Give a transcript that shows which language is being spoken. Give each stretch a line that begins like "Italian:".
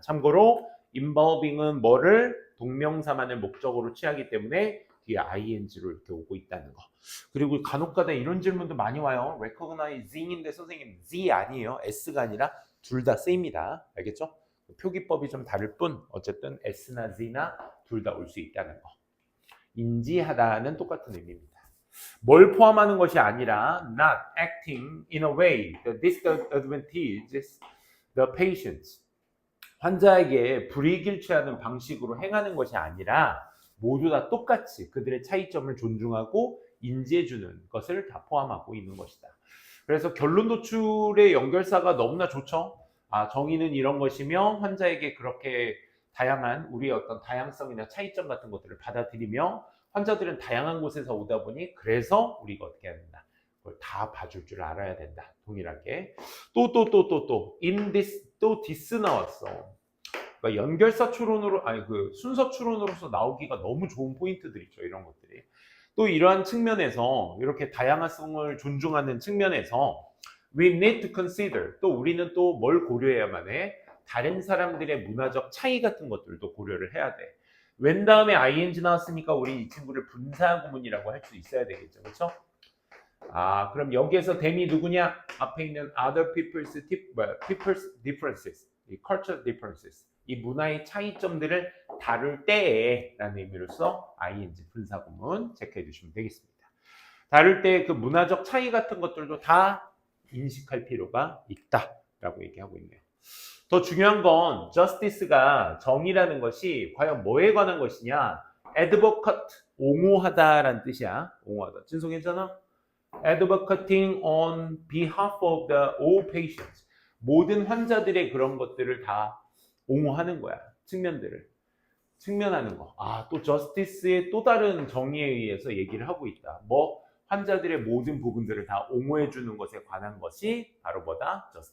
Korean: 참고로 involving은 뭐를 동명사만을 목적으로 취하기 때문에 뒤에 ing로 이렇게 오고 있다는 거. 그리고 간혹가다 이런 질문도 많이 와요. recognizing인데 선생님 Z 아니에요. S가 아니라 둘 다 쓰입니다. 알겠죠? 표기법이 좀 다를 뿐 어쨌든 S나 Z나 둘 다 올 수 있다는 거. 인지하다는 똑같은 의미입니다. 뭘 포함하는 것이 아니라
English: not acting in a way that disadvantages the patients.
Korean: 환자에게 불이익을 취하는 방식으로 행하는 것이 아니라 모두 다 똑같이 그들의 차이점을 존중하고 인지해주는 것을 다 포함하고 있는 것이다. 그래서 결론 도출의 연결사가 너무나 좋죠. 정의는 이런 것이며 환자에게 그렇게 다양한 우리의 어떤 다양성이나 차이점 같은 것들을 받아들이며 환자들은 다양한 곳에서 오다 보니 그래서 우리가 어떻게 해야 된다. 그걸 다 봐줄 줄 알아야 된다. 동일하게.
English: in this,
Korean: 또 this 나왔어. 그러니까 연결사 추론으로, 순서 추론으로서 나오기가 너무 좋은 포인트들이죠. 이런 것들이. 또 이러한 측면에서, 이렇게 다양성을 존중하는 측면에서
English: We need to consider.
Korean: 또 우리는 또 뭘 고려해야만 해? 다른 사람들의 문화적 차이 같은 것들도 고려를 해야 돼. when 다음에 ing 나왔으니까 우리 이 친구를 분사구문이라고 할 수 있어야 되겠죠. 그렇죠? 아, 그럼 여기에서 them이 누구냐? 앞에 있는
English: other people's differences,
Korean: 이
English: cultural differences,
Korean: 이 문화의 차이점들을 다룰 때에 라는 의미로서 ing 분사구문 체크해 주시면 되겠습니다. 다룰 때 그 문화적 차이 같은 것들도 다 인식할 필요가 있다라고 얘기하고 있네요. 더 중요한 건 justice가 정의라는 것이 과연 뭐에 관한 것이냐? advocate, 옹호하다라는 뜻이야. 옹호하다. 진성 괜찮아?
English: advocating on behalf of the all patients.
Korean: 모든 환자들의 그런 것들을 다 옹호하는 거야. 측면하는 거. 아, 또 justice의 또 다른 정의에 의해서 얘기를 하고 있다. 뭐? 환자들의 모든 부분들을 다 옹호해 주는 것에 관한 것이 바로 뭐다?